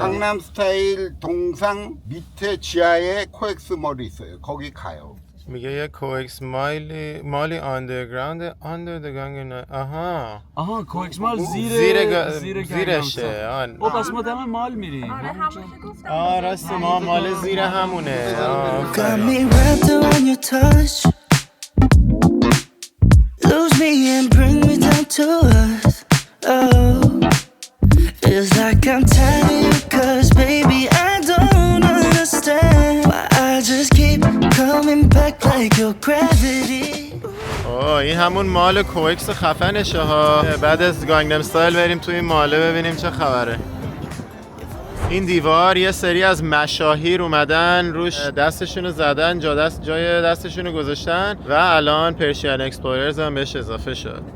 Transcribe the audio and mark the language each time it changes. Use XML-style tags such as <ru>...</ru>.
<ko>강남 스타일 동상 밑에 지하에 코엑스 몰이 있어요. 거기 가요.</ko> <fa>میگه</fa> <en>یه کوکس مالی underground under the Gangnam.</en> <fa>آها کوکس مال زیرشه. او پس ما دم مال میریم. راست ما مال زیر همونه.</fa> <en>Got me wrapped around your touch. Lose me and bring me down to earth. Oh, feels like I'm tired, 'cause baby I don't understand why I just keep coming back like your gravity.</en> <fa>این همون مال کوکس خفنشه ها. بعد از گانگنام استایل بریم توی این ماله ببینیم چه خبره. این دیوار یه سری از مشاهیر اومدن روش دستشونو زدن، جای دستشونو گذاشتن و الان پرشین اکسپلوررز هم بهش اضافه شد.</fa>